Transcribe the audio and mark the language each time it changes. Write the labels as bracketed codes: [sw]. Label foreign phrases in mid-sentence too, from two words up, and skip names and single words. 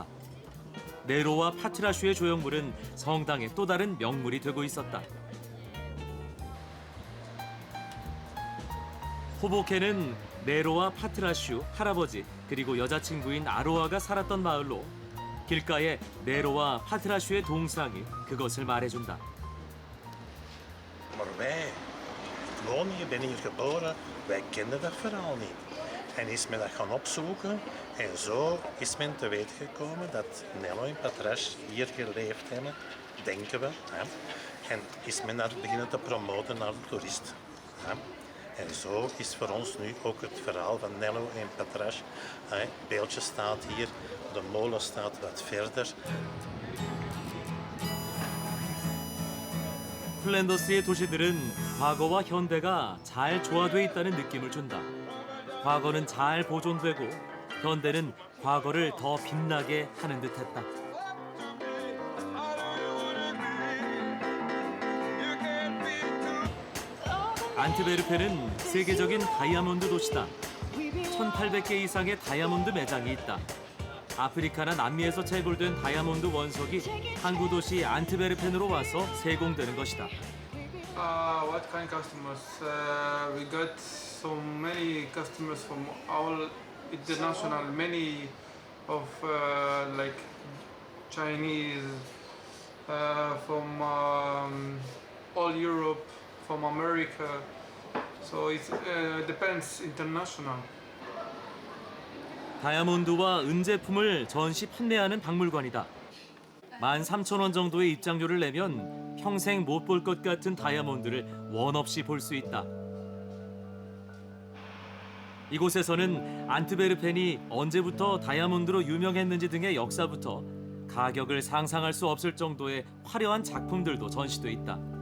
[ko] 네로와 파트라슈의 조형물은 성당의 또 다른 명물이 되고 있었다. 호보케는 네로와 파트라슈, 할아버지, 그리고 여자친구인 아로아가 살았던 마을로 길가에 네로와 파트라슈의 동상이 그것을 말해준다. [nl] Maar wij wonen hier, ben hier geboren, wij kenden dat verhaal niet. En is men dat gaan opzoeken en zo is men te weten gekomen dat Nello en Patrash hier geleefd hebben, denken we. Hè? En is men dat beginnen te promoten naar de toerist. Hè? En zo is voor ons nu ook het verhaal van Nello en Patras. Het beeldje staat hier, de molen staat wat verder. [ko] 플랜더스의 도시들은 과거와 현대가 잘 조화돼 있다는 느낌을 준다. 과거는 잘 보존되고 현대는 과거를 더 빛나게 하는 듯했다. 안트베르펜은 세계적인 다이아몬드 도시다. 1,800개 이상의 다이아몬드 매장이 있다. 아프리카나 남미에서 채굴된 다이아몬드 원석이 항구 도시 안트베르펜으로 와서 세공되는 것이다. [en] What kind of customers? We got so many customers from all international, many of like Chinese, from all Europe, from America. So it depends international. [ko] 다이아몬드와 은제품을 전시 판매하는 박물관이다. 13,000원 정도의 입장료를 내면 평생 못 볼 것 같은 다이아몬드를 원 없이 볼 수 있다. 이곳에서는 안트베르펜이 언제부터 다이아몬드로 유명했는지 등의 역사부터 가격을 상상할 수 없을 정도의 화려한 작품들도 전시돼 있다.